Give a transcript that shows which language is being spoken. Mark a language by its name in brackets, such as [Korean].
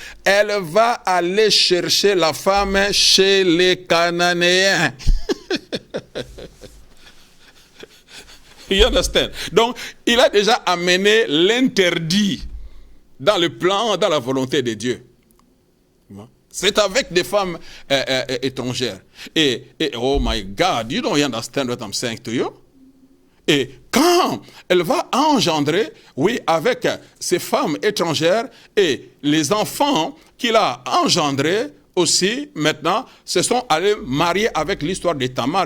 [French] Elle va aller chercher la femme chez les Cananéens. [English] You understand? [French] Donc, il a déjà amené l'interdit dans le plan, dans la volonté de Dieu. C'est avec des femmes étrangères. [English] Et oh my God, you don't understand what I'm saying to you? [French] Et quand elle va engendrer, oui, avec ces femmes étrangères et les enfants qu'il a engendrés, aussi, maintenant, se sont allés marier avec l'histoire de Tamar.